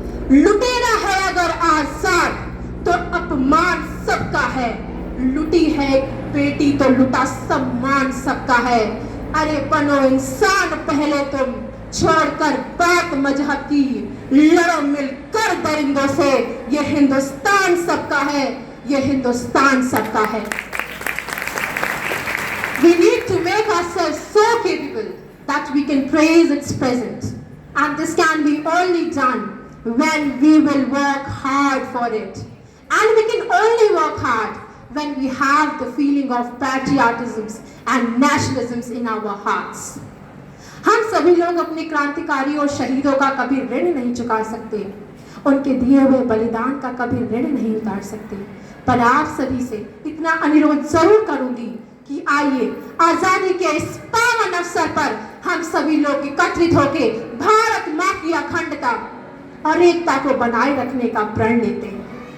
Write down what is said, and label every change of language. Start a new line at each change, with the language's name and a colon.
Hindi: लुटेरा है अगर आजाद तो अपमान सबका है, लुटी है एक बेटी तो लुटा सम्मान सबका है। अरे बनो इंसान पहले तुम, छोड़कर बात मजहब की, लड़ो मिलकर दरिंदों से। ये हिंदुस्तान सबका है, ये हिंदुस्तान सबका है।
English: We need to make ourselves so capable that we can praise its presence, and this can be only done when we will work hard for it. And we can only work hard when we have the feeling of patriotism and nationalism in our hearts.
Hindi: हम सभी लोग अपने क्रांतिकारियों और शहीदों का कभी ऋण नहीं चुका सकते, उनके दिए हुए बलिदान का कभी ऋण नहीं उतार सकते, पर आप सभी से इतना अनुरोध जरूर करूंगी कि आइए आजादी के इस पावन अवसर पर हम सभी लोग एकत्रित होकर भारत माँ की अखंडता और एकता को बनाए रखने का प्रण लेते हैं।